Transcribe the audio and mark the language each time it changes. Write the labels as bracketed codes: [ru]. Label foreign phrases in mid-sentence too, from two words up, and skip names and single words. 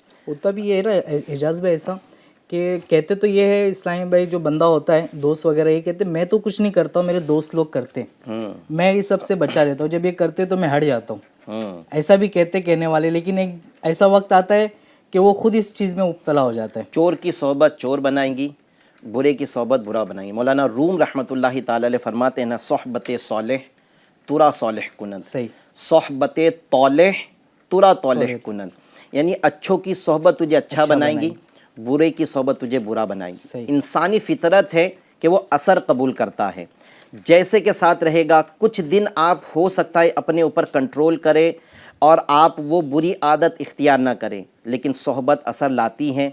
[ur] ہوتا بھی یہ ہے اعجاز بھائی ایسا کہ کہتے تو یہ ہے اسلامی بھائی، جو بندہ ہوتا ہے دوست وغیرہ، یہ کہتے میں تو کچھ نہیں کرتا ہوں، میرے دوست لوگ کرتے ہیں، میں یہ سب سے بچا رہتا ہوں، جب یہ کرتے تو میں ہٹ جاتا ہوں، ایسا بھی کہنے والے۔ لیکن ایک ایسا وقت آتا ہے کہ وہ خود اس چیز میں مبتلا ہو جاتا ہے۔ چور کی صحبت چور بنائیں گی، برے کی صحبت برا بنائیں گے۔ مولانا روم رحمۃ اللہ تعالی علیہ فرماتے ہیں نا، [fa] صحبت صالح ترا صالح کنن، [ur] صحیح، [fa] صحبت طالح ترا طالح کنن، [ur] یعنی اچھوں کی صحبت تجھے اچھا بنائیں گی، برے کی صحبت تجھے برا بنائیں گی۔ صحیح۔ انسانی فطرت ہے کہ وہ اثر قبول کرتا ہے، جیسے کے ساتھ رہے گا۔ کچھ دن آپ ہو سکتا ہے اپنے اوپر کنٹرول کرے اور آپ وہ بری عادت اختیار نہ کریں، لیکن صحبت اثر لاتی ہیں۔